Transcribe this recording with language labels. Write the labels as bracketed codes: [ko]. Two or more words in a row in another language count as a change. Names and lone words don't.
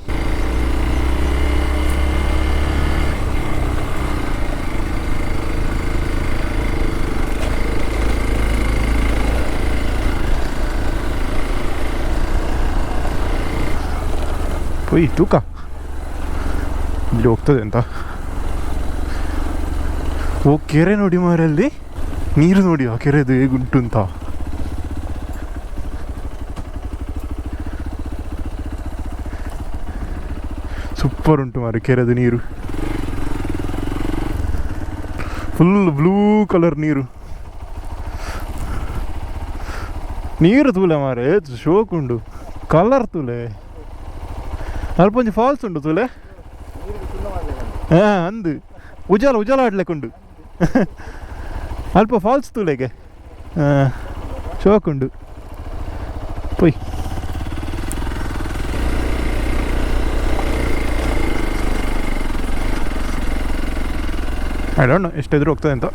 [kn] ಪೊಯ್ ತೂಕ ಇಲ್ಲಿ ಹೋಗ್ತದೆ ಅಂತ. ಓ ಕೆರೆ ನೋಡಿ ಮಾರಲ್ಲಿ, ನೀರು ನೋಡಿ ಆ ಕೆರೆದು ಹೇಗುಂಟು ಅಂತ. [tcy] ಸೂಪರ್ ಉಂಟು ಮಾರೆ ಕೆರೆದು ನೀರು, [en] full blue colour [tcy] ನೀರು. ನೀರು ತೂಲೆ ಮಾರೆ, ಶೋಕ್ ಉಂಡು, ಕಲರ್ ತೂಲೆ. ಅಲ್ಪ ಒಂಜಿ ಫಾಲ್ಸ್ ಉಂಡು ತೂಲೆ. ಹಾಂ ಅಂದು ಉಜಾಲ ಉಜಾಲ ಆಡ್ಲಿಕ್ಕುಂಡು. ಅಲ್ಪ ಫಾಲ್ಸ್ ತೂಲೆಗೆ ಶೋಕ್ ಉಂಡು. [kn] ಪೊಯ್ [en] I don't know [kn] ಎಷ್ಟಾದರೂ ಹೋಗ್ತದೆ ಅಂತ.